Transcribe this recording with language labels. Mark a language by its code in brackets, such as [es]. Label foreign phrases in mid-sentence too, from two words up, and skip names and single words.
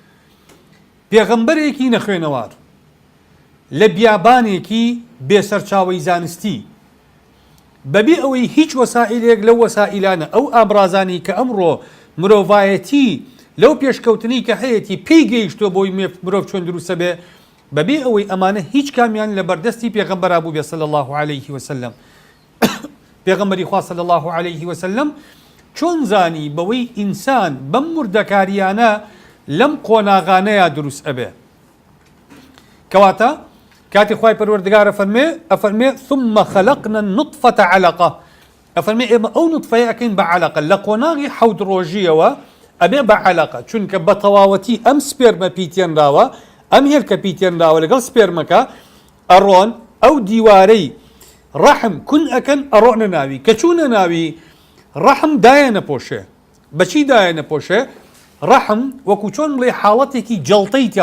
[ckb] پێغەمبەرێکی نەخوێنەوار لە بیابانێکی بێسەرچاوەی زانستی بەبێ ئەوەی هیچ وەسائلێک لەو وەسائلانە ئەو ئامرازانی کە ئەمڕۆ مرۆڤایەتی لەو پێشکەوتنی کە هەیەی پێی گەیشتووە بۆی مرۆڤ چۆن دروستە بێ، بەبێ ئەوەی ئەمانە هیچ کامیان لە بەردەستی پێغەمبەر بوو بێ [ar] صلی الله عليه وسلم. [ckb] پێغەمبەری خوا [ar] صلی الله عليه وسلم [ckb] چۆن زانی بەوەی ئینسان بەم وردەکاریانە لەم قۆناغانەیە دروست ئەبێ؟ کەواتە کاتی خوای پەروەردگار ئەفەرمێ [ar] ثم خلقنا النطفة علقة، [ckb] ئەفەرمێ ئێمە ئەو نوتفەیە ئەکەین بە علقە لە قۆناغی 7 ڕۆژیەوە ئەبێ بە علقە، چونکە بە تەواوەتی ئەم سپێرمە پیتێنراوە، ئەم هێلکە پیتێنراوە لەگەڵ سپێرمەکە ئەڕۆن ئەو دیوارەی ڕەحم کون ئەکەن ئەڕۆنە ناوی کە چوونە ناوی ڕەحم دایە نەپۆشێ بەچی دایە نەپۆشێ ڕەحم وەکو چۆن بڵێ حاڵەتێکی جەڵتەی تیا